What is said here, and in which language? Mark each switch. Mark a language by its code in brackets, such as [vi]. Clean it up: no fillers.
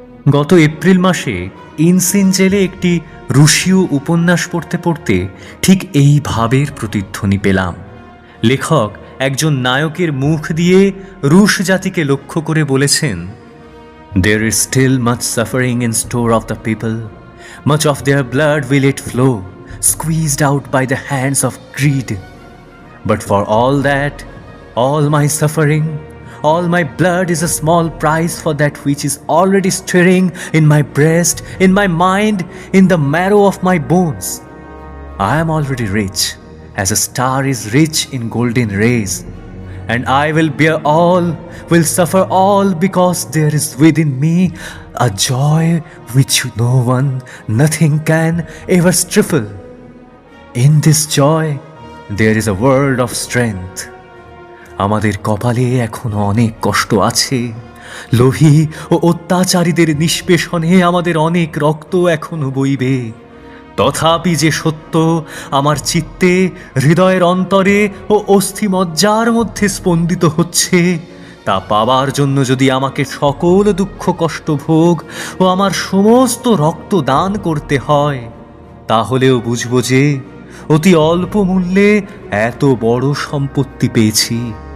[bn] গত এপ্রিল মাসে ইনসিন জেলে একটি রুশীয় উপন্যাস পড়তে পড়তে ঠিক এই ভাবের প্রতিধ্বনি পেলাম। লেখক একজন নায়কের মুখ দিয়ে রুশ জাতিকে লক্ষ্য করে বলেছেন, [en] "There is still much suffering in store of the people. Much of their blood will it flow, squeezed out by the hands of greed. But for all that, all my suffering, all my blood is a small price for that which is already stirring in my breast, in my mind, in the marrow of my bones. I am already rich, as a star is rich in golden rays. And I will bear all, will suffer all, because there is within me a joy which no one, nothing can ever stifle. In this joy, there is a world of strength." [bn] আমাদের কপালে এখনো অনেক কষ্ট আছে। লোভী ও অত্যাচারীদের নিষ্পেষণে আমাদের অনেক রক্ত এখনো বইবে। তথাপি যে সত্য আমার চিত্তে, হৃদয়ের অন্তরে ও অস্থিমজ্জার মধ্যে স্পন্দিত হচ্ছে, তা পাবার জন্য যদি আমাকে সকল দুঃখ কষ্ট ভোগ ও আমার সমস্ত রক্ত দান করতে হয়, তাহলেও বুঝব যে অতি অল্প মূল্যে এত বড় সম্পত্তি পেয়েছি।